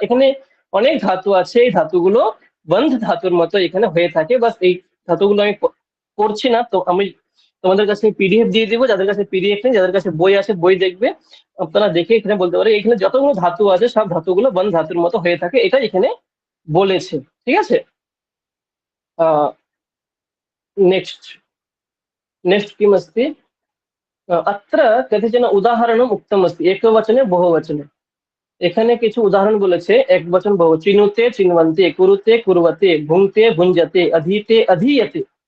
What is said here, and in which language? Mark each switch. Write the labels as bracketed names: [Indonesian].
[Bangla] এখানে অনেক ধাতু আছে, এই ধাতুগুলো বন্ধ ধাতুর মতো এখানে হয়ে থাকে। বাস এই ধাতুগুলো আমি পড়ছি না, তো আমি তোমাদের কাছে পিডিএফ দিয়ে দিব, যাদের কাছে পিডিএফ নেই, যাদের কাছে বই আছে বই দেখবে, আপনারা দেখে এখানে বলতে পারে এখানে যতগুলো ধাতু আছে সব ধাতুগুলো বন্ধ ধাতুর মতো হয়ে থাকে, এটা এখানে বলেছে। ঠিক আছে, [Sanskrit] नेक्स्ट नेक्स्ट किमस्ति अत्र कतिचन उदाहरणम् उक्तमस्ति एकवचने बहुवचने। [Bangla] এখানে কিছু উদাহরণ বলেছে একবচন বহু, চিনুতে, চিনवन्ते, कुरुते, कुर्वते, भुङ्क्ते, भुञ्जते, अधीते, अधीयते।